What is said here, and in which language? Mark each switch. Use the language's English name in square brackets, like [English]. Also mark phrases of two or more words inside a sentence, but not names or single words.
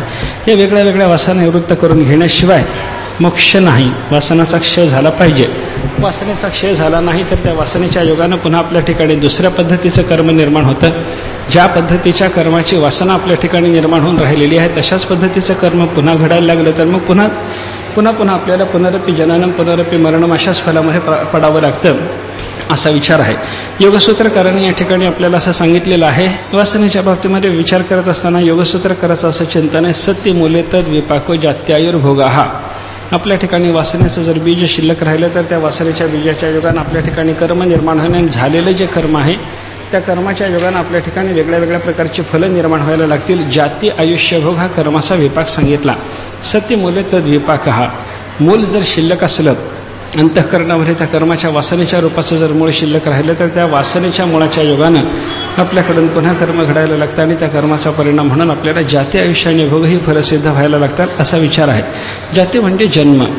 [Marathi] हे वेगळ्या वेगळ्या वासना निवृत्त करून घेण्याशिवाय मोक्ष नाही. वासनाचा क्षय झाला पाहिजे. वासनेचा क्षय झाला नाही तर त्या वासनेच्या योगानं पुन्हा आपल्या ठिकाणी दुसऱ्या पद्धतीचं कर्म निर्माण होतं. ज्या पद्धतीच्या कर्माची वासना आपल्या ठिकाणी निर्माण होऊन राहिलेली आहे तशाच पद्धतीचं कर्म पुन्हा घडायला लागलं तर मग पुन्हा आपल्याला [Sanskrit] पुनरपी जननम पुनरपी मरणम [Marathi] अशाच फलामध्ये पडावं लागतं, असा विचार आहे. योगसूत्रकारांनी या ठिकाणी आपल्याला असं सांगितलेलं आहे. वासनेच्या बाबतीमध्ये विचार करत असताना योगसूत्रकाराचं असं चिंतन आहे, [Sanskrit] सत्य मूले तद विपाको जात्यायुर्भोगा. [Marathi] हा आपल्या ठिकाणी वासनेचं जर बीज शिल्लक राहिलं तर त्या वासनेच्या बीजाच्या योगानं आपल्या ठिकाणी कर्म निर्माण होणे, झालेलं जे कर्म आहे त्या कर्माच्या योगानं आपल्या ठिकाणी वेगळ्या वेगळ्या प्रकारची फलं निर्माण व्हायला लागतील. जाती आयुष्यभोग हा कर्माचा विपाक सांगितला. [Sanskrit] सत्य मूले तद विपाक. [Marathi] हा मूल जर शिल्लक असलं अंतःकरणामध्ये, त्या कर्माच्या वासनेच्या रूपाचं जर मूळ शिल्लक राहिलं तर त्या वासनेच्या मुळाच्या योगानं आपल्याकडून पुन्हा कर्म घडायला लागतं आणि त्या कर्माचा परिणाम म्हणून आपल्याला जाती आयुष्याने भोग ही फलसिद्ध व्हायला लागतात, असा विचार आहे. जाती म्हणजे जन्म.